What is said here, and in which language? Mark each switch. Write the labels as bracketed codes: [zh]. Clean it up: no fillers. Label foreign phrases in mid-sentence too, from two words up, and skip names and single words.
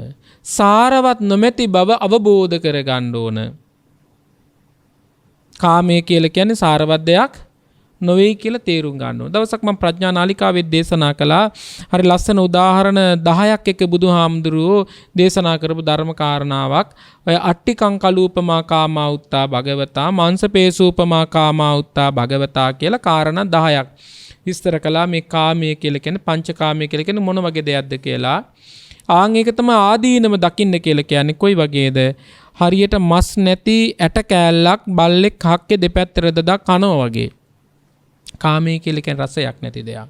[si] සාරවත් නොමැති බව අවබෝධ කරගන්න ඕන. කාමයේ කියලා කියන්නේ සාරවත් දෙයක් නොවේ කියලා තේරුම් ගන්න ඕන. දවසක් මම ප්‍රඥා නාලිකාවේ දේශනා කළා. හරි ලස්සන උදාහරණ 10ක් එක බුදුහාමුදුරුවෝ දේශනා කරපු ධර්ම කාරණාවක්. [pi] ඔය අට්ටිකං කලූපමා කාමා උත්තා භගවතා මාංශපේසූපමා කාමා උත්තා භගවතා [si] කියලා කාරණා 10ක් විස්තර කළා. මේ කාමයේ කියලා කියන්නේ පංචකාමයේ කියලා කියන්නේ මොන වගේ දෙයක්ද කියලා. ඒක තමයි ආදීනම දකින්න කියලා කියන්නේ කොයි වගේද? හරියට මස් නැති ඇට කෑල්ලක් බල්ලෙක් හක්කේ දෙපැත්තට දදා කනවා වගේ. කාමයේ කියලා කියන්නේ රසයක් නැති දෙයක්.